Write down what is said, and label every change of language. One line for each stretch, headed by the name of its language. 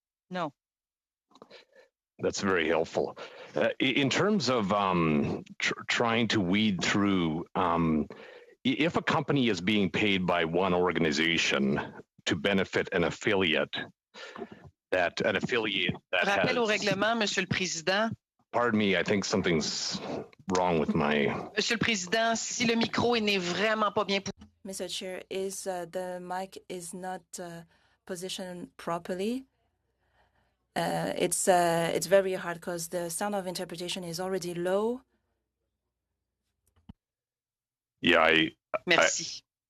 English: No. That's very helpful. In terms of trying to weed through, if a company is being paid by one organization to benefit an affiliate,
French: Rappel au règlement, Monsieur le Président.
English: Pardon me, I think something's wrong with my...
French: Monsieur le Président, si le micro n'est vraiment pas bien...
English: Mr. Chair, the mic is not positioned properly. It's very hard because the sound of interpretation is already low. Yeah,
French: Merci.